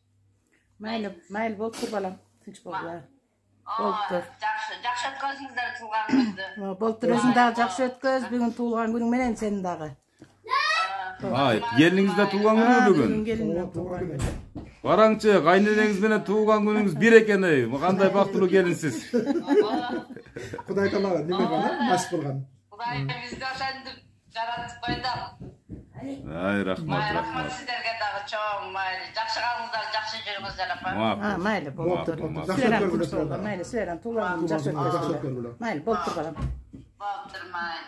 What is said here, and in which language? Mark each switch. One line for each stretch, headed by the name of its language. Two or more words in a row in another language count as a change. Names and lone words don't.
Kyrgyz: Mayli болуп тур балам. Тынч болгула. Болуптур. Жакшы өткөзүңүздөр туулган күндү. Болуптур, өзүң дагы жакшы өткөз, бүгүн туулган күнүң менен сен дагы. Келиңизде туулган күнү бүгүн. Караңчы, кайненеңиз менен туулган күнүңүз бир экен ey. Кандай бактылуу келинсиз. Kuday Taala nime bana nasip bolgan. Кудай бизди ошентип жаратып койду. Рахмат. Сиздерге дагы чоң майли. Жакшы калыңыздар, жакшы жүрүңүздөр апа. Mayli болуптур. Силерден туулган күнүң жакшы өткөзүлө. Mayli болуптур балам. Болуптур майли.